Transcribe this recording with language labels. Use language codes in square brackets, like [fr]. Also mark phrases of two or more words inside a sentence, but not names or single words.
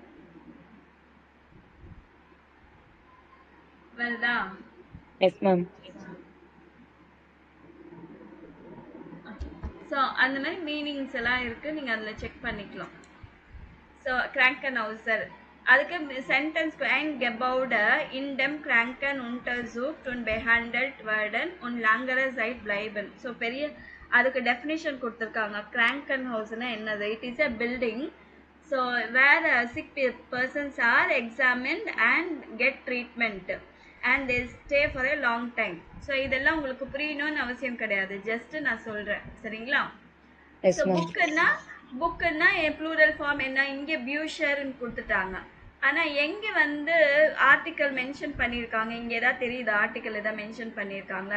[ta] வருதா? [en] yes ma'am. [ta] ஸோ அந்த மாதிரி மீனிங்ஸ் எல்லாம் இருக்கு, நீங்க அதில் செக் பண்ணிக்கலாம். [de] ஸோ கிராங்கன்ஹவுசர் அதுக்கு சென்டென்ஸ் ein Gebäude in dem Kranken untersucht und behandelt werden und längere Zeit bleiben. [ta] ஸோ பெரிய அதுக்கு டெஃபினிஷன் கொடுத்துருக்காங்க. கிராங்கன்ஹவுஸ்னா என்னது? [en] it is a building so where sick persons are examined and get treatment and they stay for a long time. [ta] ஸோ இதெல்லாம் உங்களுக்கு புரியணும்னு அவசியம் கிடையாது, ஜஸ்ட் நான் சொல்றேன், சரிங்களா? [en] எஸ் ஸோ மேம். [ta] புக்குன்னா ப்ளூரல் ஃபார்ம் என்ன? இங்கே பியூஷர்ன்னு கொடுத்துட்டாங்க. ஆனால் எங்கே வந்து ஆர்டிக்கல் மென்ஷன் பண்ணியிருக்காங்க? இங்கே ஏதாவது தெரியுதா? ஆர்டிக்கல் ஏதாவது மென்ஷன் பண்ணியிருக்காங்களா?